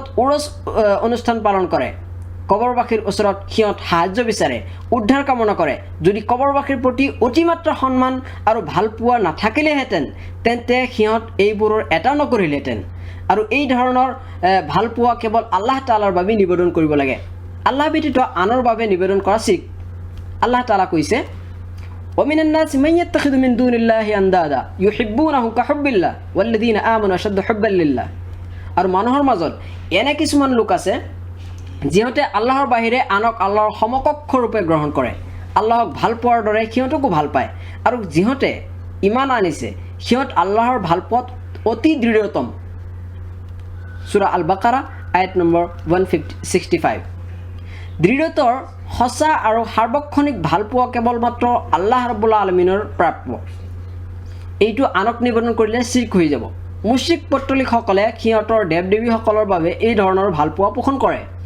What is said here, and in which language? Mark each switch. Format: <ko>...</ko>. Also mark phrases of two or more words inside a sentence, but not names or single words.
<as>উৰস অনুষ্ঠান পালন কৰে কবৰবাসীৰ ওচৰত সিহঁত সাহায্য বিচাৰে উদ্ধাৰ কামনা কৰে যদি কবৰবাসীৰ প্ৰতি অতিমাত্ৰা সন্মান আৰু ভালপোৱা নাথাকিলেহেঁতেন তেন্তে সিহঁত এইবোৰৰ এটা নকৰিলেহেঁতেন আৰু এই ধৰণৰ ভালপোৱা কেৱল আল্লাহ তাআলাৰ বাবে নিবেদন কৰিব লাগে আল্লাহ ব্যতীত আনৰ বাবে নিবেদন কৰা শিৰক</as> <ar>الله تعالى</ar> <as>কৈছে</as> <ar>ومن الناس من يتخذ من دون الله اندادا يحبونه كحب الله والذين آمنوا اشد حبا لله</ar> <as>আৰু মানুহৰ মাজত এনে কিছুমান লোক আছে যিহঁতে আল্লাহৰ বাহিৰে আনক আল্লাহৰ সমকক্ষ ৰূপে গ্ৰহণ কৰে আল্লাহক ভাল পোৱাৰ দৰে সিহঁতকো ভাল পায় আৰু যিহঁতে ইমান আনিছে সিহঁত আল্লাহৰ ভাল পোৱাত অতি দৃঢ়তম সূৰা আল বাকাৰা আয়াত নম্বৰ 165 দৃঢ়তৰ সঁচা আৰু সাৰ্বক্ষণিক ভালপোৱা কেৱল মাত্ৰ আল্লাহ ৰাব্বুল আলামিনৰ প্ৰাপ্য এইটো আনক নিবেদন কৰিলে শিৰক হৈ যাব মুশ্ৰিক পত্তলিকসকলে সিহঁতৰ দেৱ দেৱীসকলৰ বাবে এই ধৰণৰ ভালপোৱা পোষণ কৰে</as>